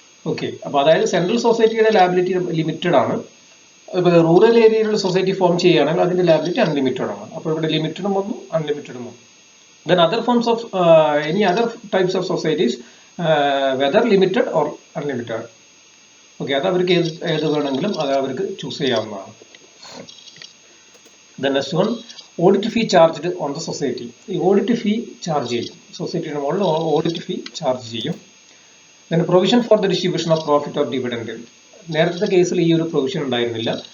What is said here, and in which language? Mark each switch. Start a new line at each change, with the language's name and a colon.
Malayalam: Okay, അപ്പോൾ അതായത് central സൊസൈറ്റിയുടെ ലാബിലിറ്റി ലിമിറ്റഡ് ആണ്. ഇപ്പോൾ റൂറൽ ഏരിയയിലുള്ള സൊസൈറ്റി ഫോം ചെയ്യുകയാണെങ്കിൽ അതിന്റെ ലാബിലിറ്റി അൺലിമിറ്റഡ് ആണ്. അപ്പോൾ ഇവിടെ ലിമിറ്റഡും വന്നു അൺലിമിറ്റഡും വന്നു.
English: Then other forms of any other types of societies, whether limited or unlimited.
Malayalam: Okay, അത് അവർക്ക് ഏത് വേണമെങ്കിലും അത് അവർക്ക് ചൂസ് ചെയ്യാവുന്നതാണ്.
English: The next one, audit fee charged on the society.
Malayalam: ഈ ഓഡിറ്റ് ഫീ ചാർജ് ചെയ്യും, സൊസൈറ്റിയുടെ മുകളിൽ ഓഡിറ്റ് ഫീ ചാർജ് ചെയ്യും.
English: Then provision for the distribution of profit or dividend.
Malayalam: നേരത്തെ കേസിൽ ഈ ഒരു പ്രൊവിഷൻ ഉണ്ടായിരുന്നില്ല.